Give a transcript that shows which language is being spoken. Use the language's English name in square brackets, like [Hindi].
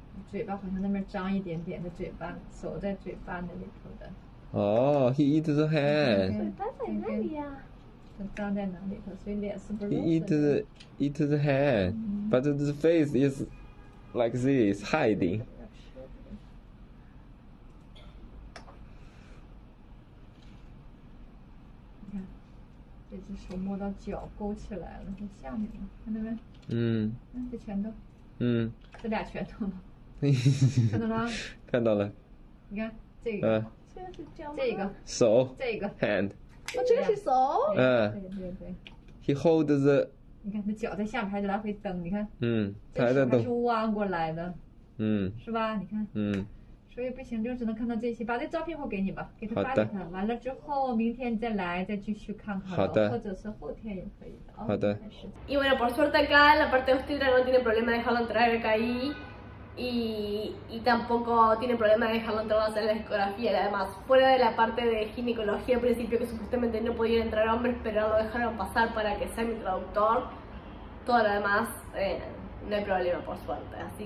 [Chinese] 嘴巴好像那边张一点点的嘴巴，手在嘴巴那里头的。哦 [English] ，he eats the hand。 [Chinese] 嘴巴在那里呀。张在哪里头，所以脸是不 [English] He eats the hand, but the face is like this, hiding. [Chinese] 你看，这只手摸到脚勾起来了，在下面了，看到没？嗯。这拳头。嗯。这俩拳头呢？看到了？看到了。你看这个，这个手，这个 [English] hand。 [Chinese] 哦，这个是手。对。 [English] He holds the。 [Chinese] 你看，他脚在下面还在来回蹬，你看。他还在动。是弯过来的。是吧？你看。所以不行，就只能看到这些。把这照片我给你吧，给他发给他。完了之后，明天再来，再继续看看。好的。或者是后天也可以的。好的。 [Spanish] Y bueno, por suerte acá en la parte austera no tiene problema de dejarlo entrar acá ahí. Y tampoco tiene problema de dejarlo entrar a hacer la ecografía. Además, fuera de la parte de ginecología al principio, que supuestamente no podían entrar hombres, pero lo dejaron pasar para que sea mi traductor, todo lo demás no hay problema, por suerte.